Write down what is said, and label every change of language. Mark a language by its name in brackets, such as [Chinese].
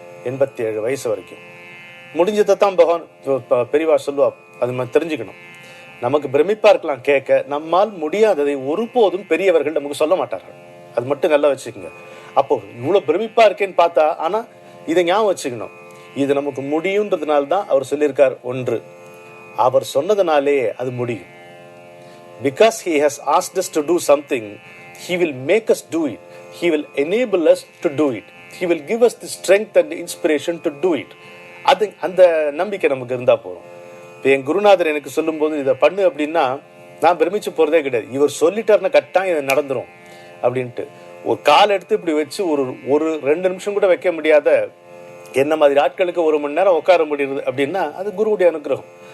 [Tamil] 87 வயசு வரைக்கும் முடிஞ்சதான் பகவான் பெரியவா சொல்லுவா. அது நம்ம தெரிஞ்சுக்கணும். நமக்கு பிரமிப்பா இருக்கலாம் கேட்க, நம்மால் முடியாததை ஒருபோதும் பெரியவர்கள் நமக்கு சொல்ல மாட்டார்கள். அது மட்டும் நல்லா வச்சுக்கோங்க. அப்போ இவ்வளவு பிரமிப்பா இருக்கேன்னு பார்த்தா, ஆனா இதை ஞாபகம் வச்சுக்கணும், இது நமக்கு முடியும்ன்றதுனால தான் அவர் சொல்லியிருக்கார். ஒன்று, அவர் சொன்னதுனாலே அது முடியும். [English] Because he has asked us to do something, he will make us do it. He will enable us to do it. He will give us the strength and the inspiration to do it. [Tamil] அது அந்த நம்பிக்கை நமக்கு இருந்தா போதும். இப்போ என் குருநாதர் எனக்கு சொல்லும் போது இதை பண்ணு அப்படின்னா நான் பிரமிச்சு போறதே கிடையாது. இவர் சொல்லிட்டாருன்னா கட்டாயம் இது நடந்துரும் அப்படின்ட்டு. ஒரு கால் எடுத்து இப்படி வச்சு ஒரு 2 நிமிஷம் கூட வைக்க முடியாத என்ன மாதிரி ஆட்களுக்கு 1 மணி நேரம் உட்கார முடியுது அப்படின்னா அது குருவுடைய அனுகிரகம்.